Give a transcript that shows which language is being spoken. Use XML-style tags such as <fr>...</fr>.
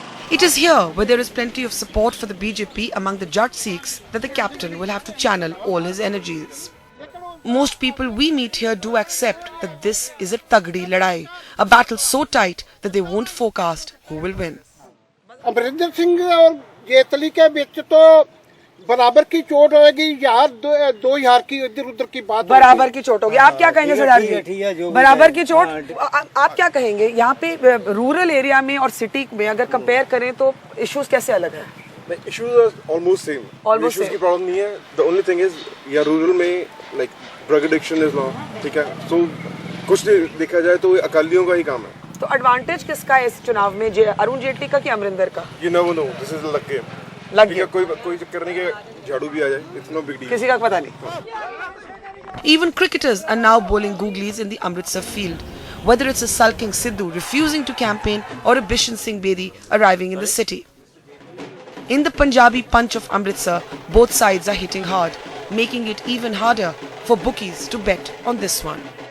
<en>It is here where there is plenty of support for the BJP among the Jat Sikhs that the captain will have to channel all his energies. Most people we meet here do accept that this is a</en> <hi>tagdi ladai,</hi> <en>a battle so tight that they won't forecast who will win.</en> <hi>Amarinder Singh और जेतली के बीच तो बराबर की चोट होगी, यार 2000 की इधर उधर की बात बराबर की चोट होगी। आप क्या कहेंगे सरदार जी? बराबर की चोट आप क्या कहेंगे? यहाँ पे रूरल एरिया में और सिटी में अगर कंपेयर करें तो इश्यूज कैसे अलग है?</hi> <en>Issues are almost same. Almost</en> <hi>issues की प्रॉब्लम नहीं है.</hi> <en>The only thing is</en> <hi>या रूरल में</hi> <en>like drug addiction is law,</en> <hi>ठीक है. So कुछ देखा जाए तो अकालियों का ही काम है. तो एडवांटेज किसका है इस चुनाव में, अरुण जेटली का कि अमरिंदर का?</hi> <en>You never know. This is luck game.</en> <hi>लग गया। कोई चक्कर नहीं कि झाड़ू भी आ जाए.</hi> <en>It's no big deal.</en> <hi>किसी का पता नहीं।</hi> <en>Even cricketers are now bowling googlies in the Amritsar field, whether it's a sulking Sidhu refusing to campaign or a Bishan Singh Bedi arriving in the city. In the Punjabi punch of Amritsar, both sides are hitting hard, making it even harder for bookies to bet on this one.</en>